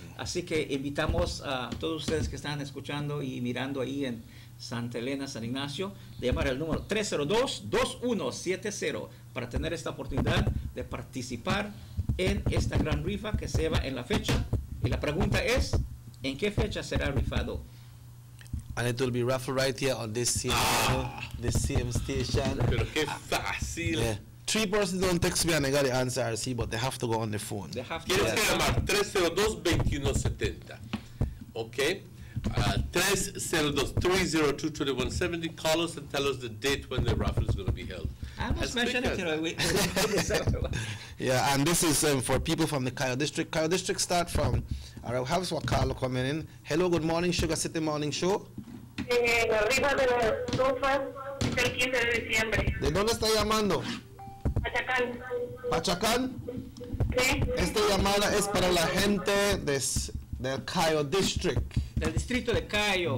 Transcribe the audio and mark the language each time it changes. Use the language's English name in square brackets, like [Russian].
[Spanish] Así que invitamos a todos ustedes que están escuchando y mirando ahí en Santa Elena, San Ignacio, de llamar al número 302-2170 para tener esta oportunidad de participar en esta gran rifa que se va en la fecha. Y la pregunta es, ¿en qué fecha será rifado? [English] And it will be raffled right here on this same, this same station. [Spanish] Pero qué fácil. [English] Yeah. 3 persons don't text me and I got the answer, RC, but they have to go on the phone. [Spanish] Tienes que llamar 302-2170. Ok. 302-302-2170. [English] Call us and tell us the date when the raffle is going to be held. I almost mentioned it. Yeah, and this is for people from the Cayo district. Cayo district start from, I have Wakalo coming in. Hello, good morning, Sugar City Morning Show. [Spanish] La rifa de las estufas es el 15 de diciembre. ¿De dónde está llamando? Pachacán. ¿Pachacán? Sí. Esta llamada es para la gente del Cayo district. Del distrito de Cayo.